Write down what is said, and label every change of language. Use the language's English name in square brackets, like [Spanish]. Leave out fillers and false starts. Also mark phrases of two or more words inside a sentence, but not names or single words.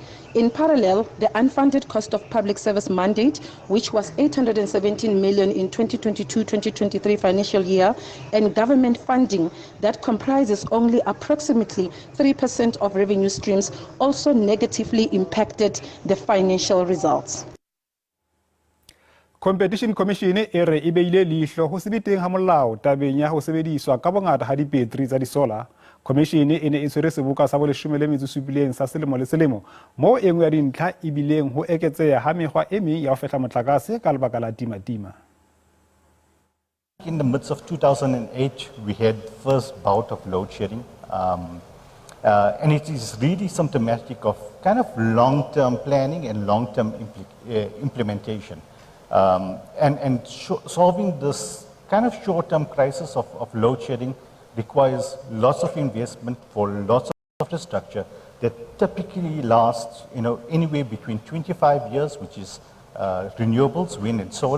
[English] In parallel, the unfunded cost of public service mandate, which was 817 million in 2022-2023 financial year, and government funding that comprises only approximately 3% of revenue streams also negatively impacted the financial results. [Southern Sotho] Competition Commission e re e beile leihlo ho sebeteng ha molao tabeng ya ho sebediswa ka bongata ha dibeteri tsa disola. Commission e ne e tshwere seboka sa bo 17 sa selemo le selemo moo e nngwe ya dintlha e bileng ho eketseha ha mekgwa e meng ya ho fehla motlakase ka lebaka la timatima. [English] In the midst of 2008, we had first bout of load shedding, and it is really symptomatic of kind of long-term planning and long-term implementation. Solving this kind of short-term crisis of load shedding requires lots of investment for lots of infrastructure that typically lasts, anywhere between 25 years, which is renewables, wind and solar.